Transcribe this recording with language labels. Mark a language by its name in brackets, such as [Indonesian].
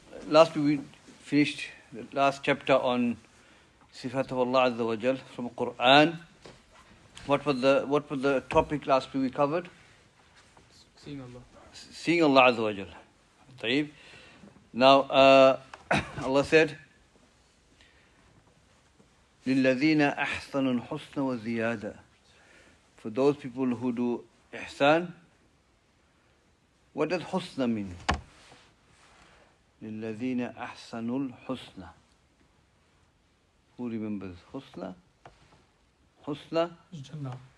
[English] Last week we finished the last chapter on Sifat of Allah Azza wa Jal from Quran. What was the topic last week we covered? Seeing Allah. Seeing Allah Azza wa Jal. طيب. Now Allah said, [Arabic] لِلَّذِينَ أَحْسَنُوا الْحُسْنَ وَزِيَادَةً. [English] For those people who do ihsan, what does husna mean? [Arabic] لِلَّذِينَ أَحْسَنُوا الْحُسْنَ. [English] Who remembers Husna? Husna? Jannah.